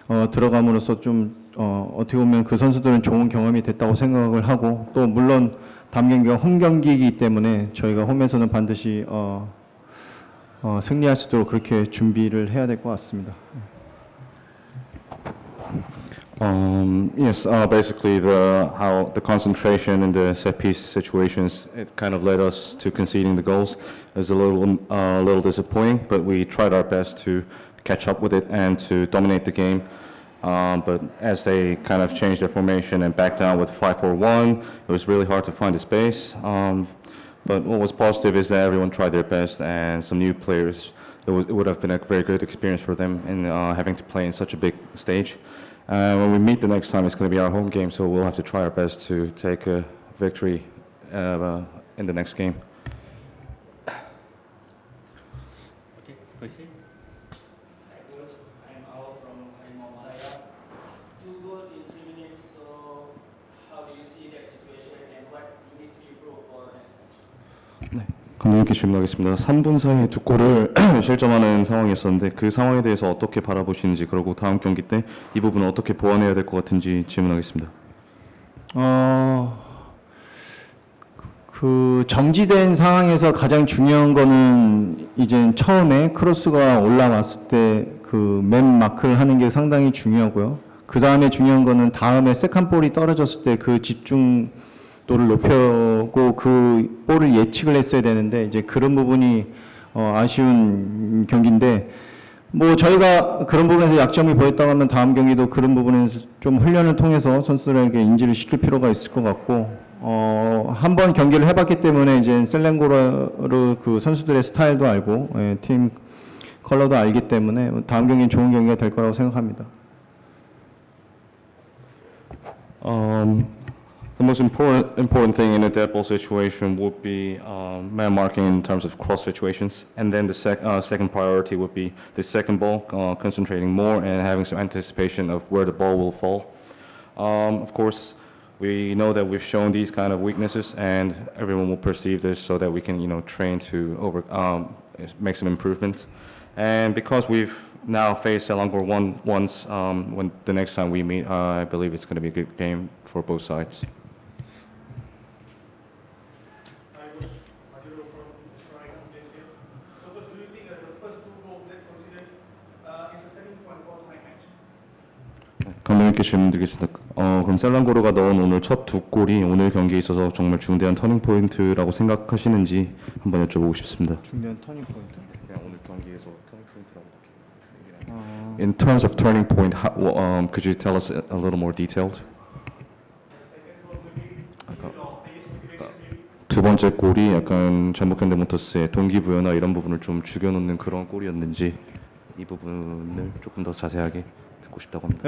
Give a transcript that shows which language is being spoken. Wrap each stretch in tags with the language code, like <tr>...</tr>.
<ko>들어감으로써 좀 어떻게 보면 그 선수들은 좋은 경험이 됐다고 생각을 하고 또 물론 다음 경기가 홈 경기이기 때문에 저희가 홈에서는 반드시 승리할 수 있도록 그렇게 준비를 해야 될 것 같습니다.</ko> <en>Yes, basically how the concentration in the set piece situations, it kind of led us to conceding the goals. It was a little disappointing, but we tried our best to catch up with it and to dominate the game. But as they kind of changed their formation and backed down with 5-4-1, it was really hard to find the space. But what was positive is that everyone tried their best, and some new players, it would have been a very good experience for them in having to play in such a big stage. When we meet the next time, it's going to be our home game, so we'll have to try our best to take a victory in the next game. Okay, proceed. I'm Al from Malaya. 2 goals in 3 minutes, so how do you see that situation and what you need to improve for next match?</en> <ko>네, 감독님께 질문하겠습니다. 3분 사이에 2골을 실점하는 상황이었었는데 그 상황에 대해서 어떻게 바라보시는지 그리고 다음 경기 때 이 부분을 어떻게 보완해야 될 것 같은지 질문하겠습니다. 그 정지된 상황에서 가장 중요한 거는 이제 처음에 크로스가 올라왔을 때 그 맨 마크를 하는 게 상당히 중요하고요. 그 다음에 중요한 거는 다음에 세컨 볼이 떨어졌을 때 그 집중도를 높여고 그 볼을 예측을 했어야 되는데 이제 그런 부분이 아쉬운 경기인데 뭐 저희가 그런 부분에서 약점이 보였다고 하면 다음 경기도 그런 부분에서 좀 훈련을 통해서 선수들에게 인지를 시킬 필요가 있을 것 같고 한 번 경기를 해봤기 때문에 이제 셀랭고르 그 선수들의 스타일도 알고 팀 컬러도 알기 때문에 다음 경기는 좋은 경기가 될 거라고 생각합니다.</ko> <en>The most important thing in a dead ball situation would be man marking in terms of cross situations, and then the second priority would be the second ball, concentrating more and having some anticipation of where the ball will fall. Of course, we know that we've shown these kind of weaknesses, and everyone will perceive this so that we can, train to make some improvement. And because we've now faced Selangor once, when the next time we meet, I believe it's going to be a good game for both sides.</en> <ko>감독님께 질문드리겠습니다. 그럼 셀랑고르가 넣은 오늘 첫 2골이 오늘 경기에 있어서 정말 중대한 터닝 포인트라고 생각하시는지 한번 여쭤보고 싶습니다. 중요한 터닝 포인트? 그냥 오늘 경기에서 터닝 포인트라고 얘기해요.</ko> <en>In terms of turning point, could you tell us a little more detailed?</en> <ko>두 번째 골이 약간 전북 현대 모터스의 동기부여나 이런 부분을 좀 죽여놓는 그런 골이었는지 이 부분을 조금 더 자세하게 듣고 싶다고 합니다.</ko>